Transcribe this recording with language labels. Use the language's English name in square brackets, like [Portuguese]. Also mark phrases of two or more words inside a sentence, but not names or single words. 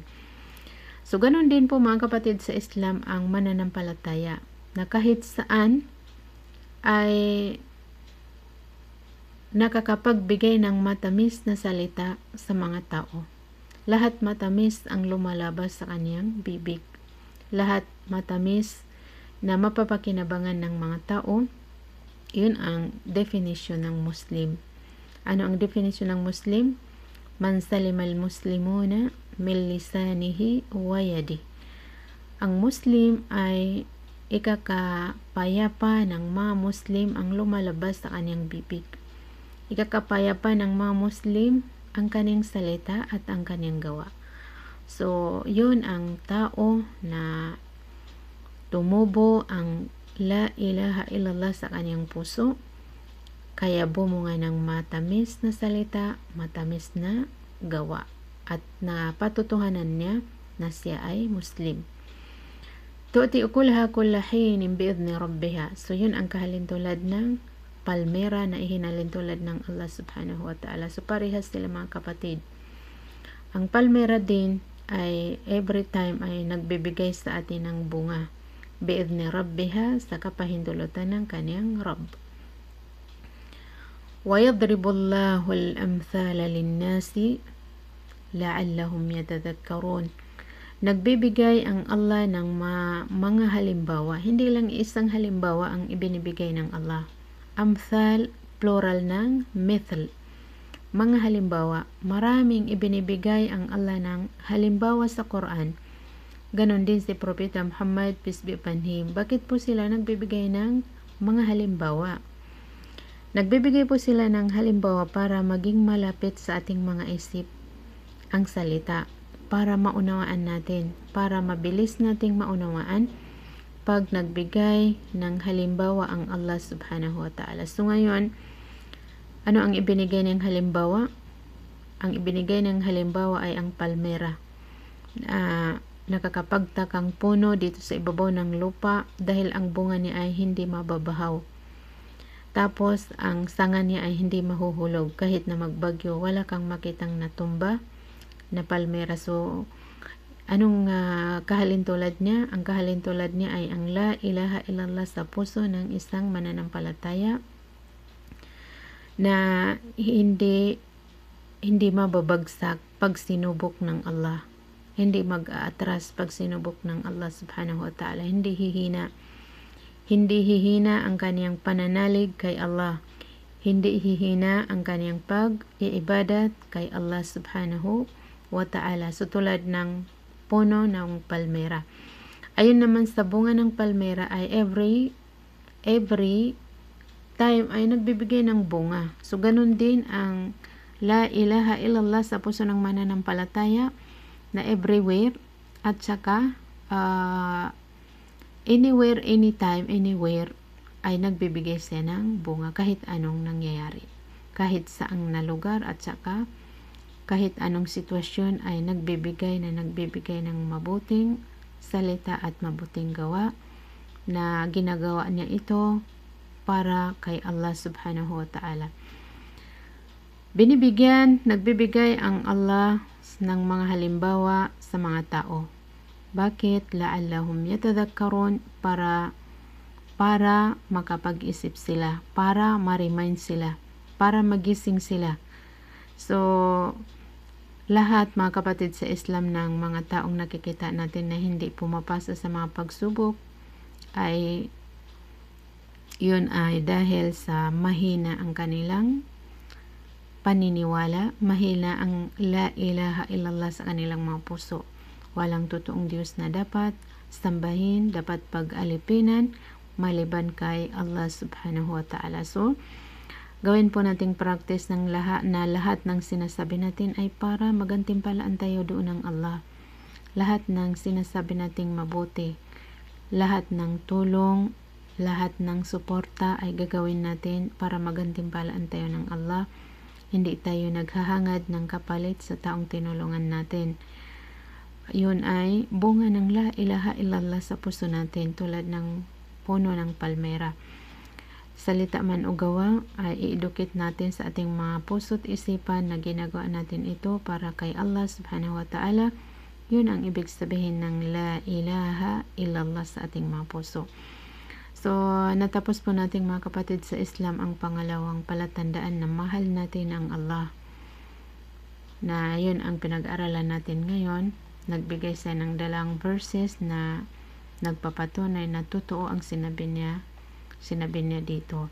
[Filipino] So ganun din po mga kapatid sa Islam ang mananampalataya, na kahit saan ay nakakapagbigay ng matamis na salita sa mga tao. Lahat matamis ang lumalabas sa kaniyang bibig. Lahat matamis na mapapakinabangan ng mga tao. Yun ang definition ng Muslim. Ano ang definition ng Muslim? [Arabic] من سلم المسلمون من لسانه ويده. [Filipino] Ang Muslim ay ikakapayapa ng mga Muslim ang lumalabas sa kanyang bibig. Ikakapayapa ng mga Muslim ang kanyang salita at ang kanyang gawa. So, yun ang tao na tumubo ang [Arabic] لا إله إلا الله [Filipino] sa kanyang puso, kaya bumunga ng matamis na salita, matamis na gawa, at napatutuhanan niya na siya ay Muslim. [Arabic] تؤتي أكلها كل حين بإذن ربها. [Filipino] So yun ang kahalintulad ng palmera na ihinalintulad ng Allah [Arabic] سبحانه وتعالى. [Filipino] So parehas sila mga kapatid. Ang palmera din ay [English] every time [Filipino] ay nagbibigay sa atin ng bunga, [Arabic] بإذن ربها, [Filipino] sa kapahintulutan ng kaniyang Rabb. [Arabic] ويضرب الله الأمثال للناس لعلهم يتذكرون. [Filipino] Nagbibigay ang Allah ng mga halimbawa. Hindi lang isang halimbawa ang ibinibigay ng Allah. Amthal, plural ng mithl. Mga halimbawa. Maraming ibinibigay ang Allah ng halimbawa sa Quran. Ganon din si Propeta Muhammad, [English] peace be upon him. [Filipino] Bakit po sila nagbibigay ng mga halimbawa? Nagbibigay po sila ng halimbawa para maging malapit sa ating mga isip ang salita, para maunawaan natin, para mabilis nating maunawaan pag nagbigay ng halimbawa ang Allah [Arabic] سبحانه وتعالى. [Filipino] So ngayon, ano ang ibinigay ng halimbawa? Ang ibinigay ng halimbawa ay ang palmera. Nakakapagtakang puno dito sa ibabaw ng lupa dahil ang bunga niya ay hindi mababahaw. Tapos ang sanga niya ay hindi mahuhulog kahit na magbagyo, wala kang makitang natumba na palmera. So Anong kahalintulad niya? Ang kahalintulad niya ay ang [Arabic] لا إله إلا الله [Filipino] sa puso ng isang mananampalataya na hindi mababagsak pag sinubok ng Allah. Hindi mag-aatras pag sinubok ng Allah [Arabic] سبحانه وتعالى. [Filipino] Hindi hihina ang kaniyang pananalig kay Allah. Hindi hihina ang kaniyang pag-iibadat kay Allah [Arabic] سبحانه وتعالى. [Filipino] So tulad ng puno ng palmera. Ayun naman sa bunga ng palmera ay [English] every time [Filipino] ay nagbibigay ng bunga. So ganun din ang [Arabic] لا إله إلا الله [Filipino] sa puso ng mananampalataya na everywhere at saka [English] anywhere, anytime, anywhere [Filipino] ay nagbibigay siya ng bunga kahit anong nangyayari. Kahit saang na lugar at saka kahit anong sitwasyon ay nagbibigay ng mabuting salita at mabuting gawa na ginagawa niya ito para kay Allah [Arabic] سبحانه وتعالى. [Filipino] Nagbibigay ang Allah ng mga halimbawa sa mga tao. Bakit? [Arabic] لعلهم يتذكرون, [Filipino] para makapag-isip sila, para ma-remind sila, para magising sila. So, lahat mga kapatid sa Islam ng mga taong nakikita natin na hindi pumapasa sa mga pagsubok ay yun ay dahil sa mahina ang kanilang paniniwala, mahina ang [Arabic] لا إله إلا الله [Filipino] sa kanilang mga puso. Walang totoong Diyos na dapat sambahin, dapat pag-alipinan maliban kay Allah [Arabic] سبحانه وتعالى. [Filipino] So, gawin po nating practice ng lahat ng sinasabi natin ay para magantimpalaan tayo doon ng Allah. Lahat ng sinasabi nating mabuti, lahat ng tulong, lahat ng suporta ay gagawin natin para magantimpalaan tayo ng Allah. Hindi tayo naghahangad ng kapalit sa taong tinulungan natin. Yun ay bunga ng [Arabic] لا إله إلا الله [Filipino] sa puso natin, tulad ng puno ng palmera. Salita man o gawa ay iidukit natin sa ating mga puso't isipan na ginagawa natin ito para kay Allah [Arabic] سبحانه وتعالى. [Filipino] Yun ang ibig sabihin ng [Arabic] لا إله إلا الله [Filipino] sa ating mga puso. So, natapos po nating mga kapatid sa Islam ang pangalawang palatandaan na mahal natin ang Allah. Na yun ang pinag-aralan natin ngayon. Nagbigay siya ng dalang verses na nagpapatunay na totoo ang sinabi niya dito.